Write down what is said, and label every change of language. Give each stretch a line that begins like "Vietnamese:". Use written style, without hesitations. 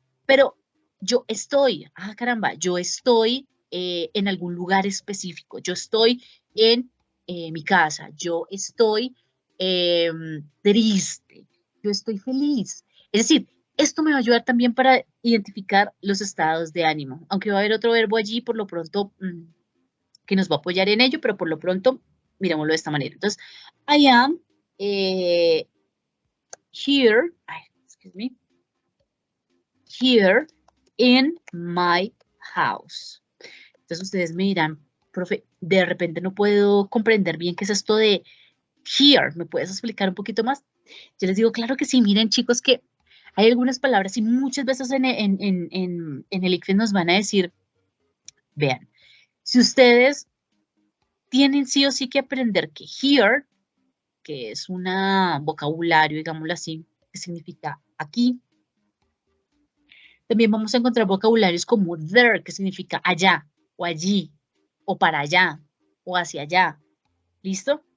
Spanish: Pero yo estoy, caramba, yo estoy en algún lugar específico, yo estoy en mi casa, yo estoy triste, yo estoy feliz. Es decir, esto me va a ayudar también para identificar los estados de ánimo, aunque va a haber otro verbo allí por lo pronto que nos va a apoyar en ello, pero por lo pronto mirémoslo de esta manera.
English: Entonces, I am eh, here, excuse me, here in my house.
Spanish: Entonces ustedes me dirán, profe, de repente no puedo comprender bien qué es esto de here. ¿Me puedes explicar un poquito más? Yo les digo, claro que sí, miren chicos que hay algunas palabras y muchas veces en el ICFES nos van a decir, vean, si ustedes tienen sí o sí que aprender que here, que es un vocabulario, digámoslo así, que significa aquí, también vamos a encontrar vocabularios como there, que significa allá, o allí, o para allá, o hacia allá. ¿Listo?